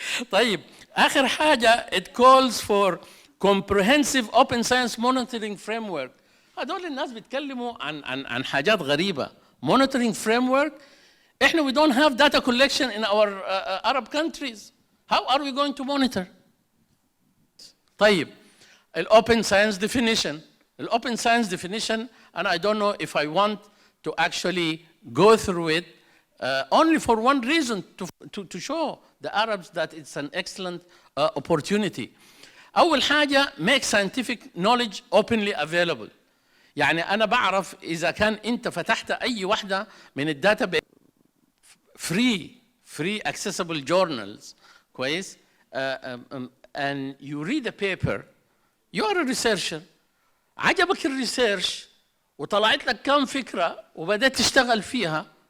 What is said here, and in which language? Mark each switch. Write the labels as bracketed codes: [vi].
[ar] طيب آخر حاجة [en] it calls for comprehensive open science monitoring framework. [ar] هذول الناس بيتكلموا عن حاجات غريبة. [en] monitoring framework. [ar] احنا [en] we don't have data collection in our Arab countries. How are we going to monitor? طيب open science definition. open science definition, and I don't know if I want to actually go through it only for one reason, to show the Arabs that it's an excellent opportunity. [ar] أول حاجة [en] make scientific knowledge openly available. [ar] يعني أنا بعرف إذا كان أنت فتحت أي واحدة من الداتا [en] free accessible journals [ar] كويس [en] and you read a paper, you are a researcher. [ar] عجبك الريسيرش وطلعت لك كم فكرة وبدأت تشتغل فيها.